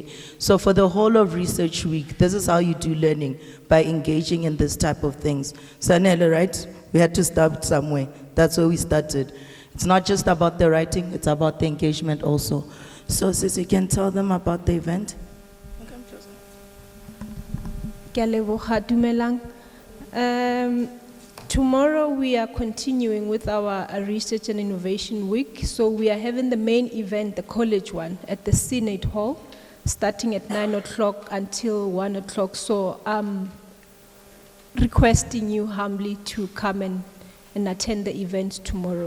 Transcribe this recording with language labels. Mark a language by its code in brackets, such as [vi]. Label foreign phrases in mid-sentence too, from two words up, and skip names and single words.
[en] So for the whole of Research Week, this is how you do learning, by engaging in this type of things. Sanele, right? We had to start somewhere. That's where we started. It's not just about the writing, it's about the engagement also. So sis, you can tell them about the event. [tn] Ke a leboga, dumelang. [en] Tomorrow we are continuing with our Research and Innovation Week. So we are having the main event, the college one, at the Senate Hall, starting at 9 o'clock until 1 o'clock. So I'm requesting you humbly to come and attend the event tomorrow.